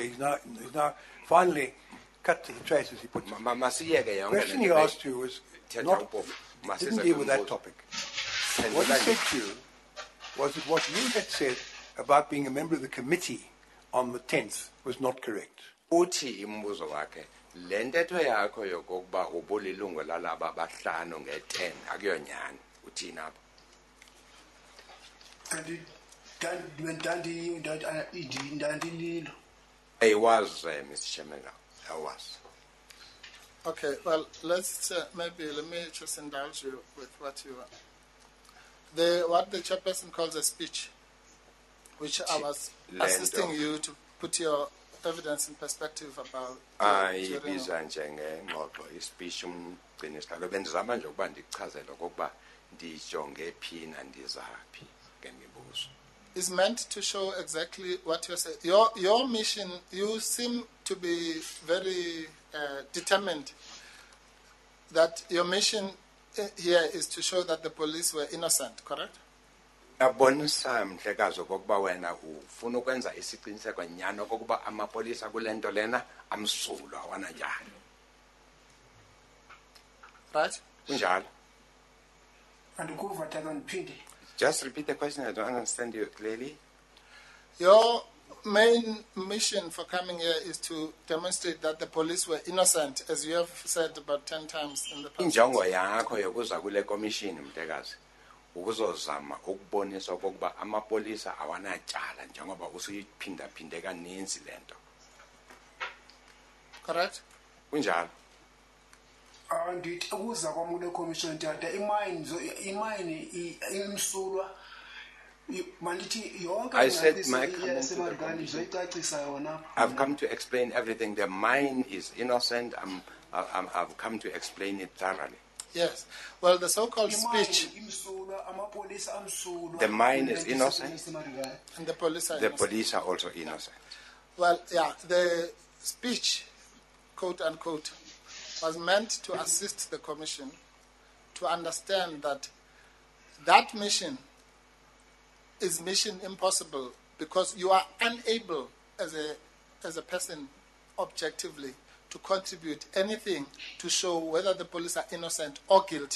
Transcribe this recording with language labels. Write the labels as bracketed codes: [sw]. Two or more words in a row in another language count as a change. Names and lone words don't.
[en] He's now finally cut to the chase, as he put it. The question he asked you was didn't deal with that topic. What he said to you was that what you had said about being a member of the committee on the 10th was not correct. [xh] Uthi imbuzo wakhe le ntetho yakho yokokuba ubulilungu lalaba bahlanu nge-10 akuyonyani uthini apho? [en] I was, Mr. Chairman, I was. Okay, well, let me just indulge you with what the chairperson calls a speech, which I was assisting you to put your evidence in perspective about. [xh] Ibiza njengengxoxo ispeech umgcini sihlalo bendizama nje ukuba ndichazele okokuba ndijonge phi nandizaphi ngemibuzo. [en] Is meant to show exactly what you're saying. Your mission, you seem to be very determined that your mission here is to show that the police were innocent, correct? [xh] Abonisa mhlekazi okokuba wena ufuna ukwenza isiqiniseko nyano okokuba amapolisa kule nto lena amsulwa wana njalo. [en] Right? [xh] Kunjalo. Andikuva tata ndiphinde. [en] Just repeat the question. I don't understand you clearly. Your main mission for coming here is to demonstrate that the police were innocent, as you have said about 10 times in the past. [xh] Injongo yakho yokuza kule commission mhlekazi ukuzozama ukubonisa okokuba amapolisa awanatyala njengoba usuyiphinda-phinde kaninzi lento. [en] Correct? [xh] Kunjalo. Ndithi ukuza kwam kule commission tata imayini imsulwa mandithi yonke yasemarikani ndizoyicacisa yona. [en] I've come to explain everything. The mine is innocent. I've come to explain it thoroughly. Yes. Well, the so-called speech. The mine is innocent. And the police are innocent. The police are also innocent. Well, yeah, the speech, quote unquote, was meant to assist the commission to understand that that mission is mission impossible because you are unable as a person objectively to contribute anything to show whether the police are innocent or guilty.